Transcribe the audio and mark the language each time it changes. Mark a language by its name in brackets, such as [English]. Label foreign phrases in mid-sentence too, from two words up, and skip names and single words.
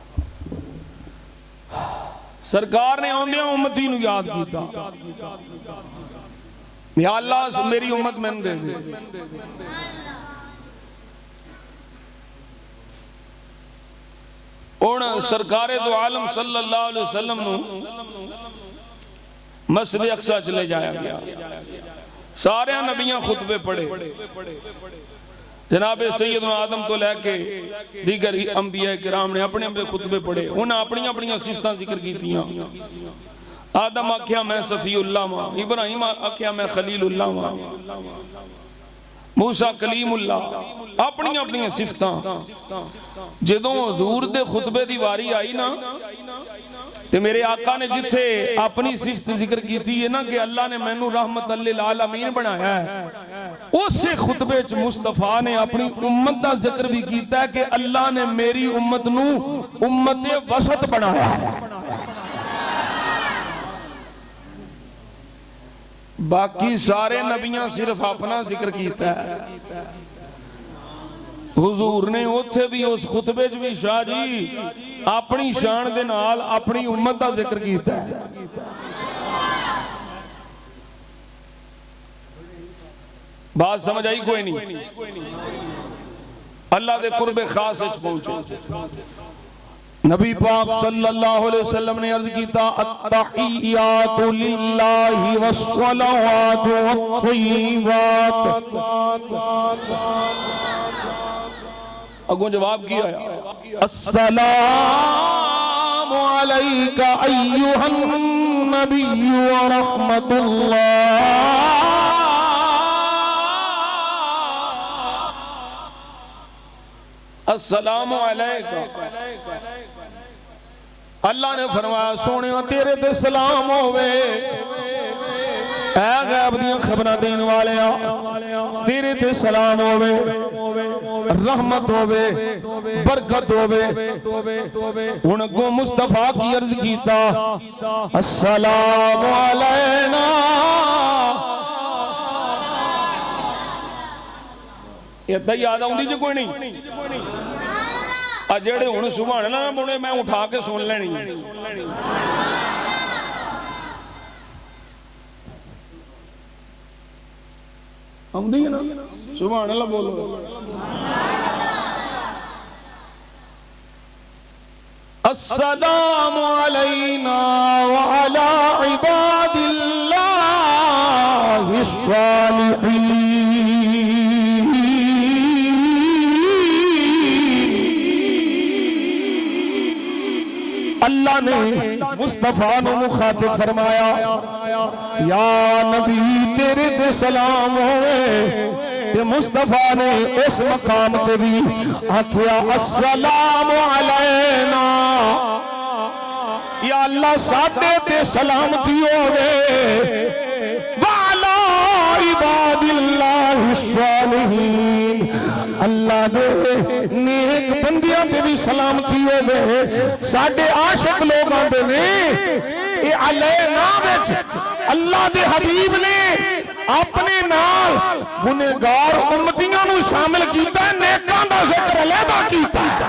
[Punjabi] سرکار نے آندیا امتی نوں یاد کیا، یا اللہ میری امت مینوں دے دے. ہن سرکار دو عالم [Arabic] صلى الله عليه وسلم [Punjabi] نوں مسجد اقصیٰ چ لے جایا گیا. سارے نبیاں خطبے پڑھے، جناب سیدنا آدم تو لے کے دیگر انبیاء کرام نے اپنے اپنے خطبے پڑھے. انہیں اپنی اپنی صفتاں ذکر کیتیاں۔ آدم آکھیا میں صفی اللہ واں، ابراہیم آکھیا میں خلیل اللہ واں، موسیٰ کلیم اللہ، اپنی اپنی صفتاں. جدوں حضور دے خطبے دی واری آئی نا تے میرے آقا نے جتھے اپنی صفت ذکر کی ہے نا کہ اللہ نے مینوں [Arabic] رحمة للعالمين [Punjabi] بنایا ہے، اس خطبے چ مصطفیٰ نے اپنی امت کا ذکر بھی کیا ہے کہ اللہ نے میری امت نوں [Arabic] أمة وسط [Punjabi] بنایا ہے. باقی سارے نبیاں صرف اپنا ذکر کیا ہے. حضور نے اتھے بھی اس خطبے چ بھی شاہ جی اپنی شان دے نال اپنی امت کا ذکر کیا ہے. بات سمجھ آئی کوئی نہیں? اللہ دے قرب خاص وچ پہنچے. نبی پاک [Arabic] صلى الله عليه وسلم [Punjabi] نے عرض کیتا, [Arabic] التحيات لله والصلوات والطيبات. [Punjabi] اگوں جواب کیا, [Arabic] السلام عليك أيها النبي ورحمة الله. السلام عليك, [Punjabi] اللہ نے فرمایا سوہنے تیرے تے سلام ہووے. اے غیب دی خبراں دین والے تیرے تے سلام ہووے، رحمت ہووے، برکت ہووے. ہن اگوں مصطفیٰ کی عرض کیتا, [Arabic] السلام علينا. [Punjabi] ایدا یاد آؤندی جے کوئی نہیں? آ جیڑے ہن [Arabic] سبحان الله [Punjabi] نا بولے میں اٹھا کے سن لینی. آؤندی ہے نا? [Arabic] سبحان الله بولو۔ السلام علينا وعلى عباد الله الصالحين. [Punjabi] اللہ نے مصطفیٰ نے مخاطب فرمایا، یا نبی تیرے تے سلام ہووے. تے مصطفیٰ نے اس مقام تے بھی آکھیا, [Arabic] السلام علينا. [Punjabi] یا اللہ ساڈے تے سلامتی ہووے, [Arabic] وعلى عباد الله الصالحين. [Punjabi] اللہ دے نیک بندیاں تے بھی سلامتی ہووے. ساڈے عاشق لوگ آندے نے اے علینا وچ اللہ دے حبیب نے اپنے نال گنہگار امتیاں نوں شامل کیتا، نیکاں دا ذکر علیحدہ کیتا.